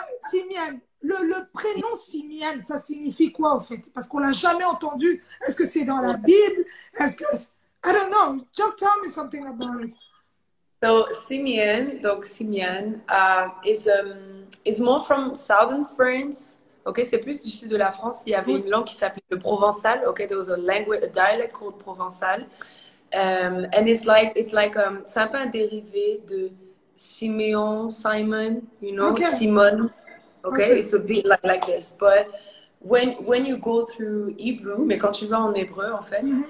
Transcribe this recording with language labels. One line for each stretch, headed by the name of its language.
French: Simiane, le prénom Simiane, ça signifie quoi, au fait? Parce qu'on l'a jamais entendu. Est-ce que c'est dans la Bible? Est-ce que...
English: I don't know. Just tell me something about it. So Simeon, is more from southern France.
French: Okay, c'est plus du sud de la France. Il y avait une langue qui s'appelait le provençal.
English: Okay, there was a dialect called provençal, and it's like
French: c'est un peu un dérivé de Simeon, Simon,
English: you know, Simon. Okay, it's a bit like this, but when you go through Hebrew,
French: mais quand tu vas en hébreu en fait.